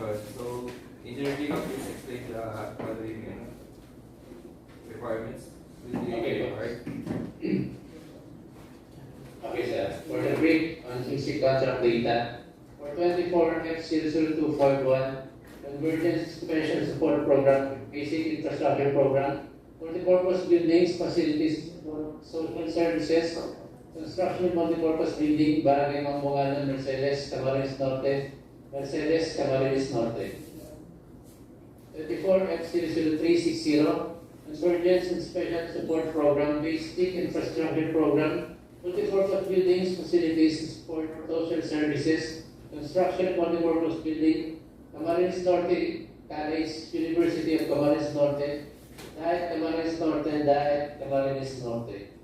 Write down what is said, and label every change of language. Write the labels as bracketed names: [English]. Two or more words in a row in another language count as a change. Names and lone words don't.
[English] So, Engineer Vico, please explain the following requirements. Okay. Right? Okay, sir. For the brief on basic contract data, for 24F00251, Convergence Special Support Program, Basic Infrastructure Program, Multipurpose Buildings, Facilities, Social Services, Construction Multipurpose Building, Barangay Mambungalon, Mercedes, Camarines Norte, Mercedes, Camarines Norte. 24F00360, Convergence and Special Support Program, Basic Infrastructure Program, Multipurpose Buildings, Facilities, and Support Social Services, Construction Multipurpose Building, Camarines Norte College, University of Camarines Norte, Daet Camarines Norte, and Daet Camarines Norte.